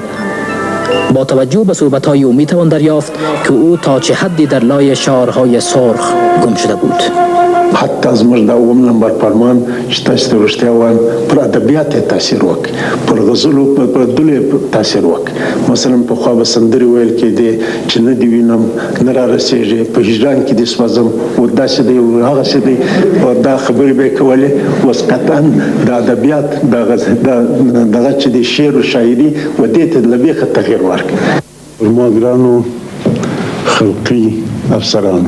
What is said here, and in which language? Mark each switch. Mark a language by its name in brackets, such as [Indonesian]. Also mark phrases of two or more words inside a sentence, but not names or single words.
[Persian] با توجه به صحبت‌های او می‌توان دریافت که او تا چه حدی در لای شعارهای سرخ گم شده بود. [Pashto] حتی زموږ د اووم نمبر فرمان چې تاسو ته رښتیا وایم پر ادبیات یې تاثیر وکړ، پر غزلو پر دلو یې تاثیر وکړ. مثلا پخوا به سندرې ویل کېدې چې نه دې وینم نه را رسېږي، په هجران کې دې سوځم، و داسې دی و هغسې دی، دا خبرې به یې کولې. اوس قطعا د ادبیات دغه چې د شعر و شاعري و دې ته له بیخه تغییر ورکړ. ما ګرانو خلقی افسرانو